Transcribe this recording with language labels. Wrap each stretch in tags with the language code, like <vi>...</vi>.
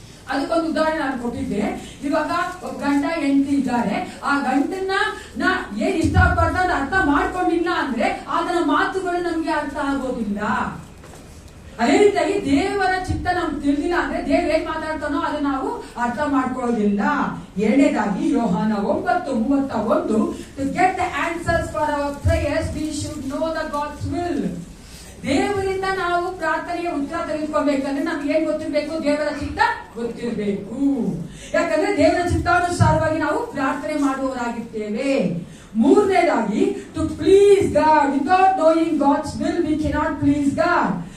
<kn>ಅದಕ್ಕೊಂದು ಉದಾಹರಣೆ ನಾನು ಕೊಟ್ಟಿದ್ದೆ. ಇವಾಗ ಗಂಡ ಹೆಂಡತಿ ಇದ್ದಾರೆ, ಆ ಗಂಡನ್ನ ಏನ್ ಇಷ್ಟಪಡ್ತ ಅರ್ಥ ಮಾಡ್ಕೊಂಡಿಲ್ಲ ಅಂದ್ರೆ ಅದರ ಮಾತುಗಳು ನಮ್ಗೆ ಅರ್ಥ ಆಗೋದಿಲ್ಲ. ಅದೇ ರೀತಿಯಾಗಿ ದೇವರ ಚಿತ್ತ ನಮ್ಗೆ ತಿಳಿದಿಲ್ಲ ಅಂದ್ರೆ ದೇವ್ರ ಏನ್ ಮಾತಾಡ್ತಾನೋ ಅದು ನಾವು ಅರ್ಥ ಮಾಡ್ಕೊಳ್ಳೋದಿಲ್ಲ. ಎರಡನೇದಾಗಿ ಯೋಹಾನ 9:31,</kn> <en>to get the answers for our prayers we should know the God's will.</en> <kn>ದೇವರಿಂದ ನಾವು ಪ್ರಾರ್ಥನೆಗೆ ಉತ್ತರ ತೆಗೆದುಕೊಳ್ಬೇಕಂದ್ರೆ ನಮ್ಗೆ ಏನ್ ಗೊತ್ತಿರ್ಬೇಕು? ದೇವರ ಚಿತ್ತ ಗೊತ್ತಿರಬೇಕು. ಯಾಕಂದ್ರೆ ದೇವರ ಚಿತ್ತಾನುಸಾರವಾಗಿ ನಾವು ಪ್ರಾರ್ಥನೆ ಮಾಡುವವರಾಗಿರ್ತೇವೆ.</kn> <en>ಮೂರನೇದಾಗಿ to please God. Without knowing God's will we cannot please God.</en>